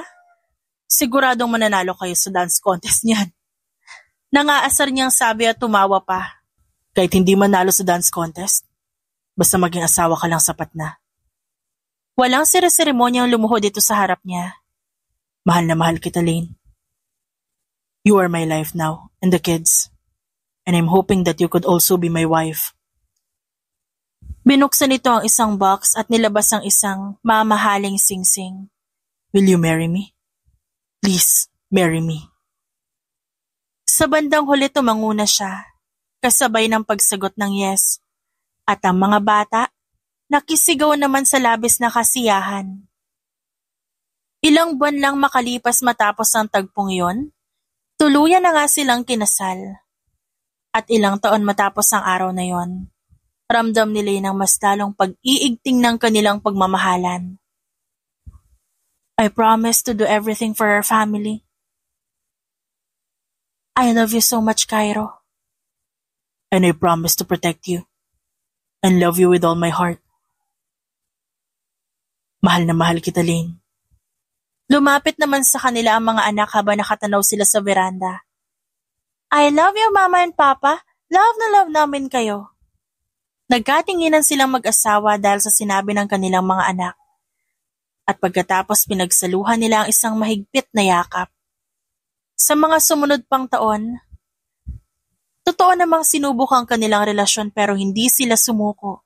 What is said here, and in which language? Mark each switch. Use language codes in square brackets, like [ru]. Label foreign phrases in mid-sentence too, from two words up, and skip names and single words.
[tl] Siguradong mananalo kayo sa [en] dance contest [tl] niyan. Nangaasar niyang sabi at tumawa pa. Kahit hindi manalo sa [en] dance contest, [tl] basta maging asawa ka lang sapat na. Walang sere-seremonyang lumuhod dito sa harap niya. Mahal na mahal kita, Lane. [en] You are my life now, and the kids. And I'm hoping that you could also be my wife. [tl] Binuksan nito ang isang box at nilabas ang isang mamahaling singsing. [en] Will you marry me? Please, marry me. [tl] Sa bandang huli tumanguna siya, kasabay ng pagsagot ng yes. At ang mga bata, nakisigaw naman sa labis na kasiyahan. Ilang buwan lang makalipas matapos ang tagpong iyon, tuluyan na nga silang kinasal. At ilang taon matapos ang araw na yon, ramdam ni Lane ang mas lalong pag-iigting ng kanilang pagmamahalan. [en] I promise to do everything for our family. I love you so much, Cairo. And I promise to protect you and love you with all my heart. [tl] Mahal na mahal kita, Lane. Lumapit naman sa kanila ang mga anak habang nakatanaw sila sa veranda. [en] I love you, Mama and Papa. [tl] Love na love namin kayo. Nagkatinginan silang mag-asawa dahil sa sinabi ng kanilang mga anak. At pagkatapos pinagsaluhan nila ang isang mahigpit na yakap. Sa mga sumunod pang taon, totoo namang sinubok ang kanilang relasyon pero hindi sila sumuko.